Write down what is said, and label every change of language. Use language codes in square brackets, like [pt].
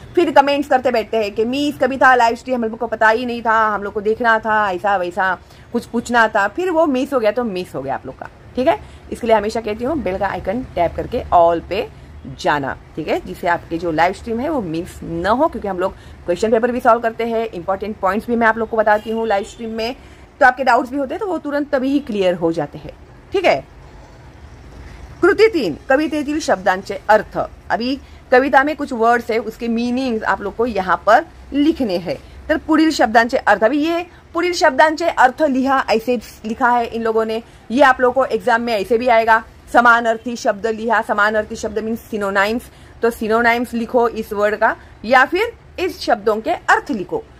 [hi] फिर कमेंट्स करते बैठते हैं कि मीस कभी था लाइव स्ट्रीम, हम लोग को पता ही नहीं था, हम लोग को देखना था, ऐसा वैसा कुछ पूछना था, फिर वो मिस हो गया तो मिस हो गया आप लोग का। ठीक है, इसके लिए हमेशा कहती हूँ बेल का आइकन टैप करके ऑल पे जाना। ठीक है, जिससे आपके जो लाइव स्ट्रीम है वो मिस न हो, क्योंकि हम लोग क्वेश्चन पेपर भी सॉल्व करते हैं, इंपॉर्टेंट पॉइंट्स भी मैं आप लोग को बताती हूँ लाइव स्ट्रीम में, तो आपके डाउट्स भी होते हैं तो वो तुरंत तभी ही क्लियर हो जाते हैं। [mr] ठीक है, कृती 3 कवितेतील शब्दांचे अर्थ। [hi] अभी कविता में कुछ वर्ड्स है, उसके मीनिंग्स आप लोग को यहाँ पर लिखने हैं। [mr] तर पुढील शब्दांचे अर्थ, [hi] अभी ये [mr] पुढील शब्दांचे अर्थ लिहा, [hi] ऐसे लिखा है इन लोगों ने, ये आप लोग को एग्जाम में ऐसे भी आएगा। [mr] समानार्थी शब्द लिहा, [hi] समानार्थी शब्द मीन्स सिनोनाइम्स, तो सिनोनाइम्स लिखो इस वर्ड का, या फिर इस शब्दों के अर्थ लिखो।